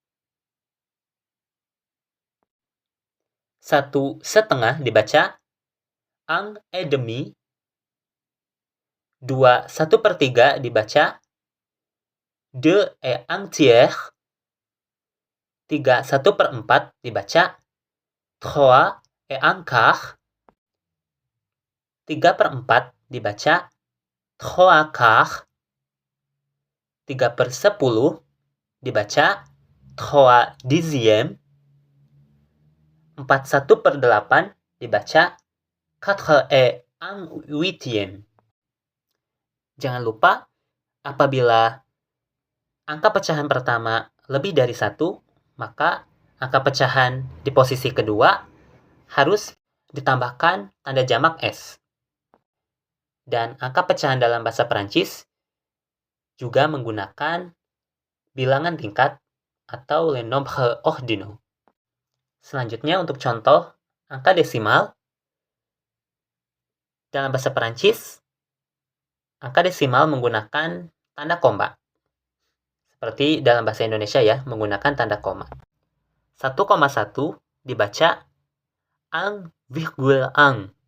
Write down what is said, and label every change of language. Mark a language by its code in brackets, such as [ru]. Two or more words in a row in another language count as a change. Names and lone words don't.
[fr] 1/2 dibaca un et demi. 2 1/3 dibaca 2 et un tiers. 3 1/4 dibaca 3 et un quart. 3/4 dibaca 3 quarts. 3/10 dibaca 3 dixièmes. 4/8 dibaca 4 et un huitième. [id] Jangan lupa, apabila angka pecahan pertama lebih dari 1, maka angka pecahan di posisi kedua harus ditambahkan tanda jamak S. Dan angka pecahan dalam bahasa Perancis juga menggunakan bilangan tingkat atau [fr] les nombres ordinaux. [id] Selanjutnya untuk contoh angka desimal. Dalam bahasa Perancis, angka desimal menggunakan tanda koma. Seperti dalam bahasa Indonesia ya, menggunakan tanda koma. 1,1 dibaca 1,1.